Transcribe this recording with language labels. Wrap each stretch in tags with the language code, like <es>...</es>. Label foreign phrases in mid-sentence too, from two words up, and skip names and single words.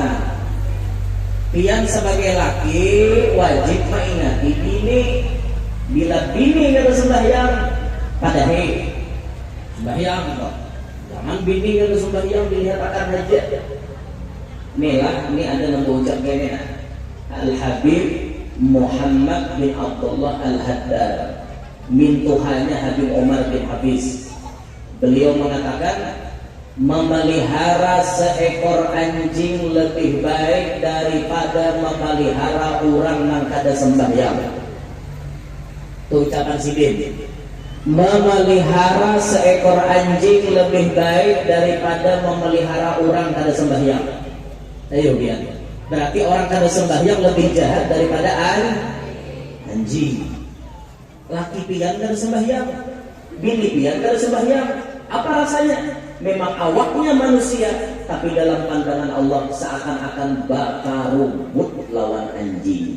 <bjn>Pian sebagai laki wajib mengingati bini. Bila bini kada sembahyang, padahi sembahyang kok. Jangan bini kada sembahyang dilihat akan aja. Ini ada nama ucap gini. Al Habib Muhammad bin Abdullah Al Haddad, mintuhannya Habib Umar bin Hafiz. Beliau mengatakan memelihara seekor anjing lebih baik daripada memelihara orang yang kada sembahyang. Itu ucapan sidin. Memelihara seekor anjing lebih baik daripada memelihara orang kada sembahyang. Ayo biar. Berarti orang kada sembahyang lebih jahat daripada anjing. Laki pian kada sembahyang, bini pian kada sembahyang. Apa rasanya? Memang awaknya manusia, tapi dalam pandangan Allah seakan-akan bakar rumput lawan anjing.</bjn>